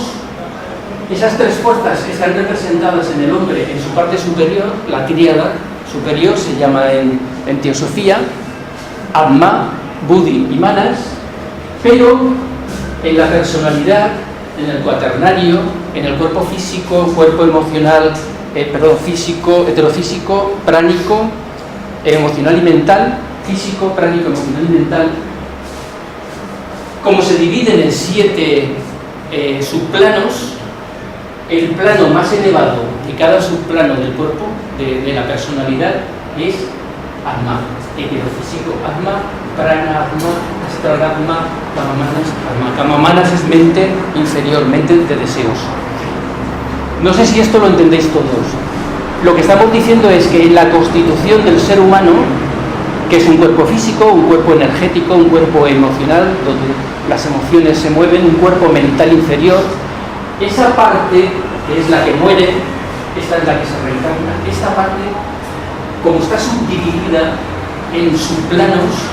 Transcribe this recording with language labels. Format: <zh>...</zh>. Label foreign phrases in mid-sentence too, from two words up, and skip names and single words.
<es>Esas tres fuerzas están representadas en el hombre en su parte superior, la tríada superior se llama en teosofía Atma, Buddhi y Manas, pero en la personalidad, en el cuaternario, en el cuerpo físico, cuerpo emocional, físico, heterofísico, pránico, emocional y mental, físico, pránico, emocional y mental, como se dividen en 7 subplanos, el plano más elevado de cada subplano del cuerpo, de la personalidad, es Atma, heterofísico Atma, prana Atma, astral Atma, kamamanas Atma. Kamamanas es mente inferior, mente de deseos. No sé si esto lo entendéis todos. Lo que estamos diciendo es que en la constitución del ser humano, que es un cuerpo físico, un cuerpo energético, un cuerpo emocional, donde las emociones se mueven, un cuerpo mental inferior, esa parte, que es la que muere, esta es la que se reencarna, esta parte, como está subdividida en subplanos,</es>